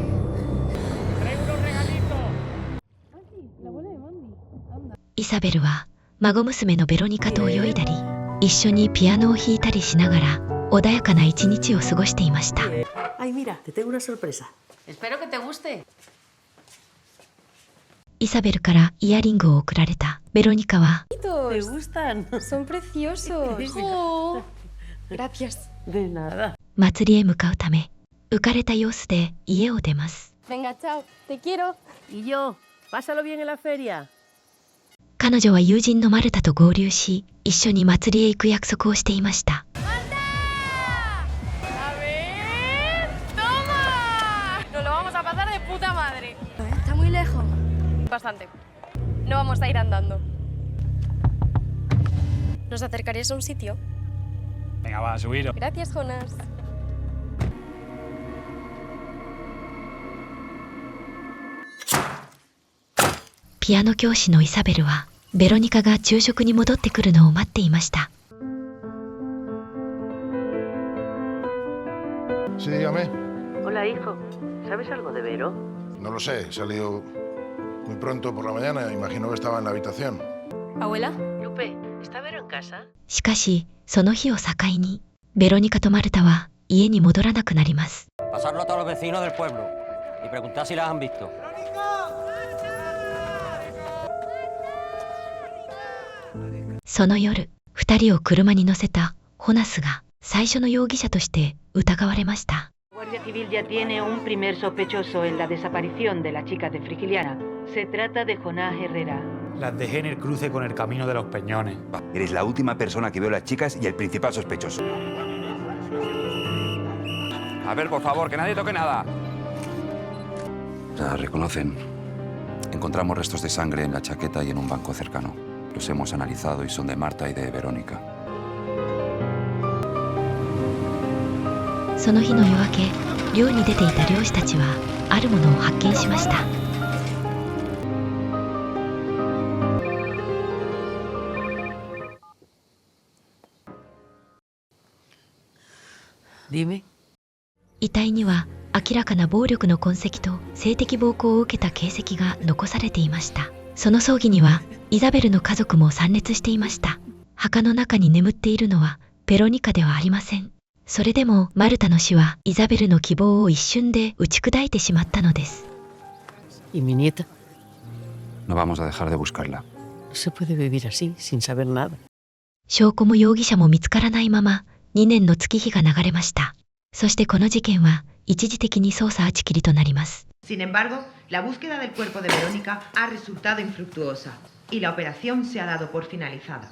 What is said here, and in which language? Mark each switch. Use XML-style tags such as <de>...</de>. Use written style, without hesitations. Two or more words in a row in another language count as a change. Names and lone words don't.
<es>Traigo unos regalitos.</es> <ja>イサベルは孫娘のベロニカと泳いだり一緒にピアノを弾いたりしながら穏やかな一日を過ごしていました。</ja> <es>Ay, mira, te tengo una sorpresa. Espero que te guste.</es> <ja>イサベルからイヤリングを贈られたベロニカは</ja> <es>¿Te gustan? Son preciosos. Oh, gracias. De nada.</es> <ja>祭りへ向かうため浮かれた様子で家を出ます。</ja> <es>Venga, chao. Te quiero. Y yo, pásalo bien en la feria.</es> <ja>彼女は友人のマルタと合流し一緒に祭りへ行く約束をしていました。</ja> <es>A ver. ¡Toma! Nos lo vamos a pasar de puta madre. Está muy lejos. Bastante. No vamos a ir andando. ¿Nos acercarías a un sitio? Venga, va, a subir. Gracias, Jonas.</es> <ja>ピアノ教師のイサベルはベロニカが昼食に戻ってくるのを待っていました。</ja> <es>Sí, dígame. Hola, hijo. ¿Sabes algo de Vero? No lo sé, he salido muy pronto por la mañana. Imagino que estaba en la habitación. ¿Abuela? Lupe, ¿está Vero en casa?</es> <ja>しかしその日を境にベロニカとマルタは家に戻らなくなります。</ja> <es>Pasarlo a todos los vecinos del pueblo y preguntar si las han visto.</es> <ja>その夜2人を車に乗せたホナスが最初の容疑者として疑われました。</ja> <es>La Guardia Civil ya tiene un primer sospechoso en la desaparición de la chica de Frigiliana. Se trata de Jonás Herrera. Las dejé en el cruce con el camino de los Peñones. Eres la última persona que vio a las chicas y el principal sospechoso. A ver, por favor, que nadie toque nada. La reconocen. Encontramos restos de sangre en la chaqueta y en un banco cercano. Los hemos analizado y son de Marta y de Verónica.</es> <ja>その日の夜明け漁に出ていた漁師たちはあるものを発見しました。</ja> <es>Dime.</es> <ja>遺体には明らかな暴力の痕跡と性的暴行を受けた形跡が残されていました。その葬儀にはイザベルの家族も参列していました。墓の中に眠っているのはベロニカではありません。それでもマルタの死はイザベルの希望を一瞬で打ち砕いてしまったのです。</ja> <es>¿Y mi nieta? No vamos a dejar de buscarla. No se puede vivir así, sin saber nada.</es> <ja>証拠も容疑者も見つからないまま2年の月日が流れました。そしてこの事件は一時的に捜査打ち切りとなります。</ja> <es>Sin embargo, la búsqueda del cuerpo de Verónica ha resultado infructuosa y la operación se ha dado por finalizada.</es>